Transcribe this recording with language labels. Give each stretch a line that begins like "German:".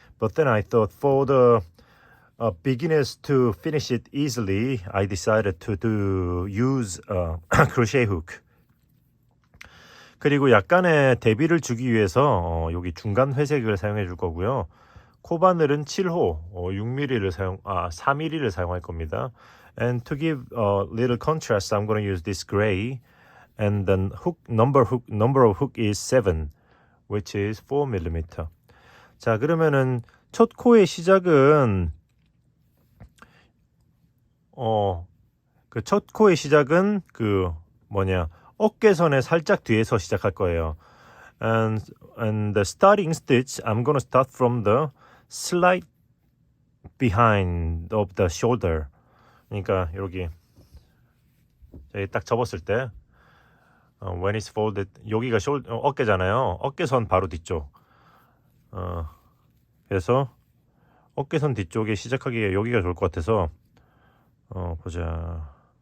English: But then I thought for the beginners to finish it easily, I decided to use a crochet hook.
Korean: 그리고 약간의 대비를 주기 위해서 여기 중간 회색을 사용해 줄 거고요. 코바늘은 7호 6mm를 4mm를 사용할 겁니다.
English: And to give a little contrast, I'm going to use this gray. And then number of hook is 7, which is 4mm.
Korean: 자, 그러면은 첫 코의 시작은 그 첫 코의 시작은 그 어깨선에 살짝 뒤에서 시작할 거예요.
English: And the starting stitch, I'm gonna start from the slight behind of the shoulder.
Korean: 그러니까 여기 딱 접었을 때
English: when it's folded,
Korean: 여기가 어깨잖아요. 어깨선 바로 뒤쪽. 그래서 어깨선 뒤쪽에 시작하기에 여기가 좋을 것 같아서 보자.